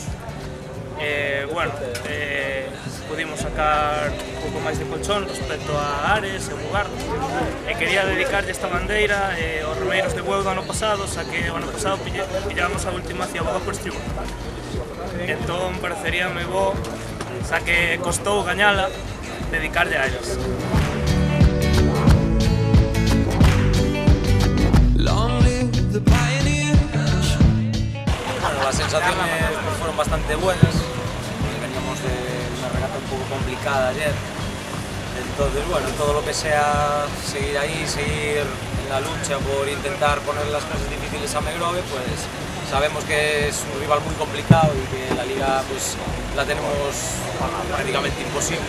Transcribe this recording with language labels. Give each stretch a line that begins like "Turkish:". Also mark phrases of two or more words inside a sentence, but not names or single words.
Galician: Bueno, pudimos sacar un pouco máis de colchón respecto a Ares e Mugardo, e quería dedicarlle esta bandeira aos remeiros de Bueu do ano pasado, xa que o ano pasado pillamos a última ciaboga por estribo. Entón pareceríame bo, xa que costou gañala, dedicarlle a eles.
Spanish: Bueno, las sensaciones pues, fueron bastante buenas. Veníamos de una regata un poco complicada ayer. Entonces, bueno, todo lo que sea seguir ahí, seguir en la lucha por intentar poner las cosas difíciles a Megrove, pues sabemos que es un rival muy complicado y que la liga pues la tenemos prácticamente imposible.